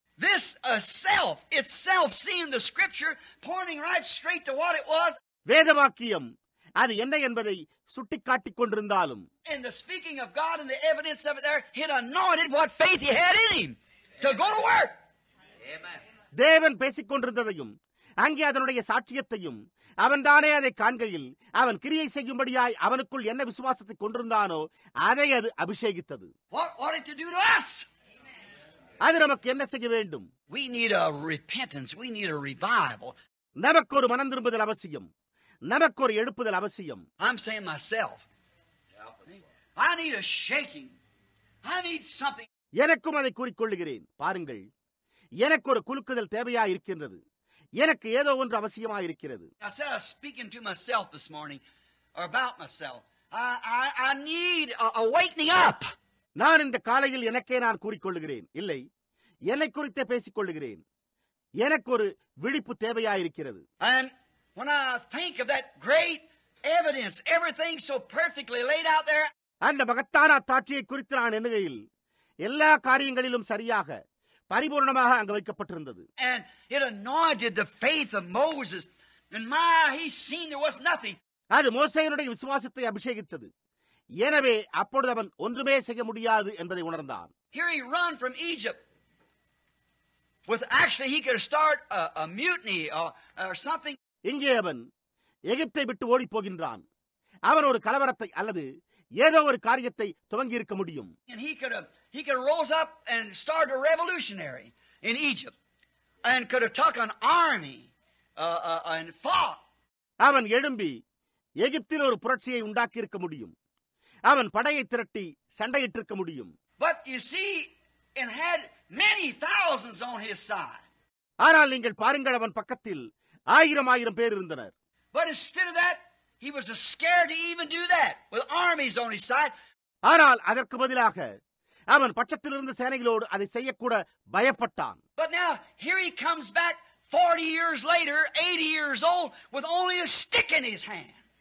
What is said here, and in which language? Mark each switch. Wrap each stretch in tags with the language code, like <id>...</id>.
<en>This itself seeing the scripture pointing right straight to what it was.</en> <ta>வேதவாக்கியம் அது என்ன என்பதை சுட்டிக்காட்டிக் கொண்டிருந்தாலும்,</ta> <en>In the speaking of God and the evidence of it there, it anointed what faith he had in him to go to work.</en> <ta>தேவன் பேசிக் கொண்டிருந்ததையும் அங்கே அதனுடைய சாட்சியத்தையும் அவன்தானே அதை காண்கையில் அவன் கிரியை செய்யும்படியாய் அவனுக்குள் என்ன விசுவாசத்தை கொண்டிருந்தானோ அதை அது அபிஷேகித்தது.</ta> <en>What ought it to do to us?</en> <ta>அது நமக்கு என்ன செய்ய வேண்டும்?</ta> <en>We need a repentance. We need a revival.</en> <ta>நமக்கு ஒரு மனம் திரும்புதல் அவசியம். நமக்கு ஒரு எழுப்புதல் அவசியம்.</ta> <en>I'm saying myself. I need a shaking. I need something.</en> <ta>எனக்கும் அதை கூறிக்கொள்ளுகிறேன். பாருங்கள், எனக்கு ஒரு குலுக்குதல் தேவையா இருக்கின்றது. எனக்கு ஏதோ ஒன்று அவசியமா இருக்கிறது.</ta> <en>I said I was speaking to myself this morning, or about myself. I need a awakening up.</en> <ta>நான் இந்த காலையில் எனக்கே நான் கூறிக்கொள்ளுகிறேன். இல்லை, என்னை குறித்தே பேசிக் கொள்ளுகிறேன். எனக்கு ஒரு விழிப்பு தேவையா இருக்கிறது.</ta> <en>And when I think of that great evidence, everything so perfectly laid out there,</en> <ta>அந்த மகத்தான அத்தாட்சியை குறித்து நான் எண்ணுகையில் எல்லா காரியங்களிலும் சரியாக பரிபூர்ணமாக அங்கு வைக்கப்பட்டிருந்தது.</ta> <en>and it anointed the faith of Moses, and he seen there was nothing.</en> <ta>அது மோசேயினுடைய விசுவாசத்தை அபிஷேகித்தது. எனவே அப்பொழுது அவன் ஒன்றுமே செய்ய முடியாது என்பதை உணர்ந்தான்.</ta> <en>Here he run from Egypt. Actually he could start a mutiny or something.</en> <ta>இங்கே அவன் எகிப்தை விட்டு ஓடி போகின்றான். அவன் ஒரு கலவரத்தை அல்லது ஏதோ ஒரு காரியத்தை துவங்கி இருக்க முடியும்.</ta> <en>And he could rose up and start a revolutionary in Egypt and could have took an army and fought.</en> <ta>அவன் எழும்பி எகிப்தில் ஒரு புரட்சியை உண்டாக்கி இருக்க முடியும். அவன் படையை திரட்டி சண்டையிட்டிருக்க முடியும்.</ta> <en>But you see, it had many thousands on his side.</en> <ta>ஆனால் நீங்கள் பாருங்கள், அவன் பக்கத்தில் ஆயிரம் பேர் இருந்தனர்.</ta> <en>But instead of that, he was scared to even do that with armies on his side.</en> <ta>ஆனால் அதற்கு பதிலாக அவன் பட்சத்தில் இருந்த சேனைகளோடு அதை செய்யக்கூட பயப்பட்டான்.</ta> <en>But now, here he comes back 40 years later, 80 years old, with only a stick in his hand.</en>